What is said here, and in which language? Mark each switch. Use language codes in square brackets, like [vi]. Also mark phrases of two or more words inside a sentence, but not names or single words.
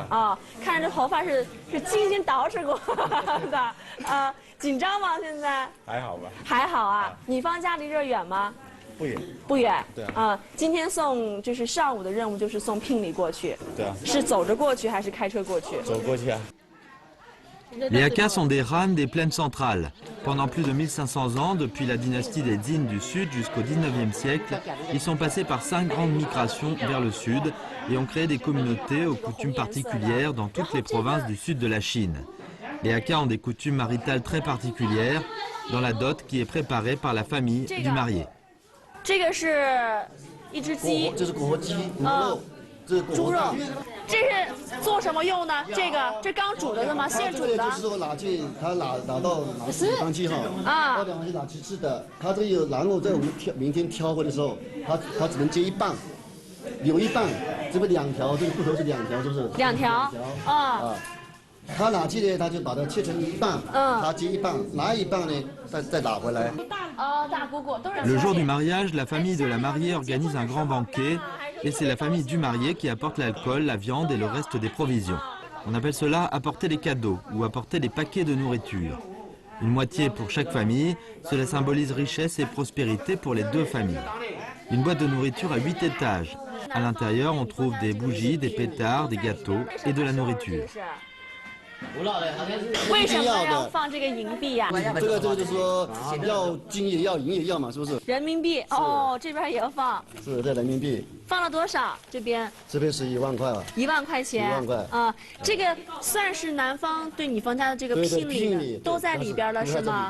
[zh] 啊，看着这头发是精心捯饬过的啊，紧张吗？现在？还好吧。还好啊。女方家离这儿远吗？不远。不远。对啊。啊，今天就是上午的任务就是送聘礼过去。对啊。是走着过去还是开车过去？走过去啊。 [fr] Les Hakka sont des Han des plaines centrales. Pendant plus de 1500 ans, depuis la dynastie des Dyn du Sud jusqu'au 19e siècle, ils sont passés par 5 grandes migrations vers le sud et ont créé des communautés aux coutumes particulières dans toutes les provinces du sud de la Chine. Les Hakka ont des coutumes maritales très particulières dans la dot qui est préparée par la famille du marié. [zh] 这个是一只鸡，这是国鸡，肉，这是猪肉。这是做什么用呢？这刚煮的吗？现煮的。就是说拿去，他拿到地方去哈，到地方去拿去吃的。他这个有，然后在我们明天挑货的时候，他只能接一半，留一半，这不2条，这个骨头是2条，是不是？2条。啊。他拿去呢，他就把它切成一半，他接一半，拿一半呢，再拿回来。 [fr] Le jour du mariage, la famille de la mariée organise un grand banquet et c'est la famille du marié qui apporte l'alcool, la viande et le reste des provisions. On appelle cela apporter les cadeaux ou apporter les paquets de nourriture. Une moitié pour chaque famille, cela symbolise richesse et prospérité pour les 2 familles. Une boîte de nourriture à 8 étages. À l'intérieur, on trouve des bougies, des pétards, des gâteaux et de la nourriture. [zh] 为什么要放这个银币呀？这个就是说要金也要，银也要嘛，是不是？人民币哦，这边也要放。是这人民币。放了多少？这边是1万块了。 1万块钱。1 万块啊，这个算是男方对女方家的这个聘礼都在里边了，是吗？